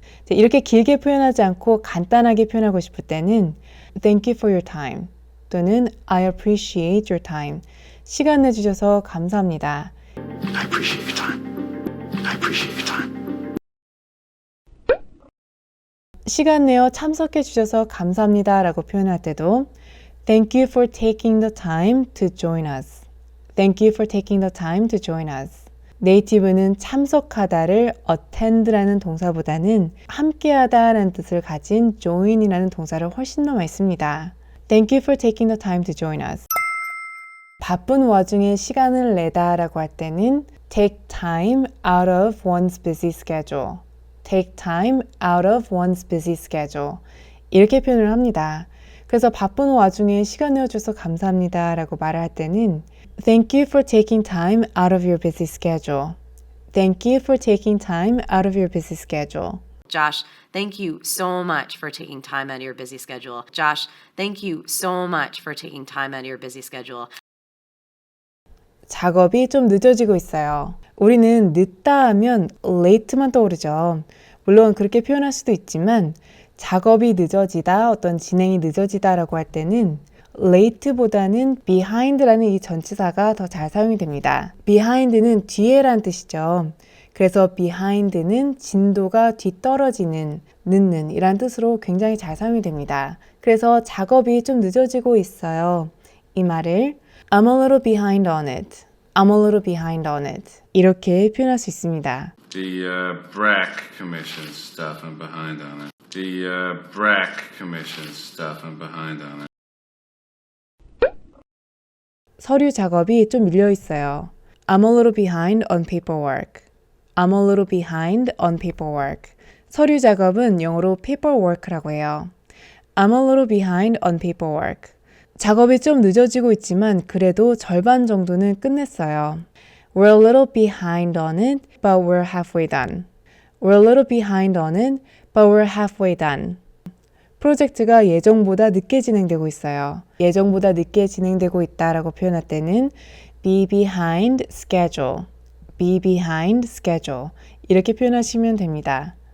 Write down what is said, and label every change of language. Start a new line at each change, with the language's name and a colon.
Korean: 이렇게 길게 표현하지 않고 간단하게 표현하고 싶을 때는
English: Thank you for your time
Korean: 또는
English: I appreciate your time.
Korean: 시간 내주셔서 감사합니다.
English: I appreciate your time. I appreciate your time.
Korean: 시간 내어 참석해 주셔서 감사합니다 라고 표현할 때도
English: Thank you for taking the time to join us. Thank you for taking the time to join us.
Korean: 네이티브는 참석하다를 attend라는 동사보다는 함께하다라는 뜻을 가진 join이라는 동사를 훨씬 더 많이 씁니다.
English: Thank you for taking the time to join us.
Korean: 바쁜 와중에 시간을 내다라고 할 때는
English: take time out of one's busy schedule. take time out of one's busy schedule.
Korean: 이렇게 표현을 합니다. 그래서 바쁜 와중에 시간 내어줘서 감사합니다 라고 말을 할 때는
English: Thank you for taking time out of your busy schedule. Thank you for taking time out of your busy schedule. Josh, thank you so much for taking time out of your busy schedule. Josh, thank you so much for taking time out of your busy schedule.
Korean: 작업이 좀 늦어지고 있어요. 우리는 늦다 하면 late만 떠오르죠. 물론 그렇게 표현할 수도 있지만 작업이 늦어지다, 어떤 진행이 늦어지다라고 할 때는 late보다는 behind라는 이 전치사가 더 잘 사용이 됩니다. behind는 뒤에란 뜻이죠. 그래서 behind는 진도가 뒤떨어지는, 늦는 이란 뜻으로 굉장히 잘 사용이 됩니다. 그래서 작업이 좀 늦어지고 있어요. 이 말을
English: I'm a little behind on it. I'm a little behind on it.
Korean: 이렇게 표현할 수 있습니다.
English: The BRAC Commission stuff I'm behind on it. The BRAC Commission stuff I'm behind on it.
Korean: 서류 작업이 좀 밀려 있어요.
English: I'm a little behind on paperwork. I'm a little behind on paperwork.
Korean: 서류 작업은 영어로 paperwork라고 해요.
English: I'm a little behind on paperwork.
Korean: 작업이 좀 늦어지고 있지만 그래도 절반 정도는 끝냈어요.
English: We're a little behind on it, but we're halfway done. We're a little behind on it, but we're halfway done.
Korean: 프로젝트가 예정보다 늦게 진행되고 있어요. 예정보다 늦게 진행되고 있다라고 표현할 때는
English: be behind schedule. be behind schedule.
Korean: 이렇게 표현하시면 됩니다.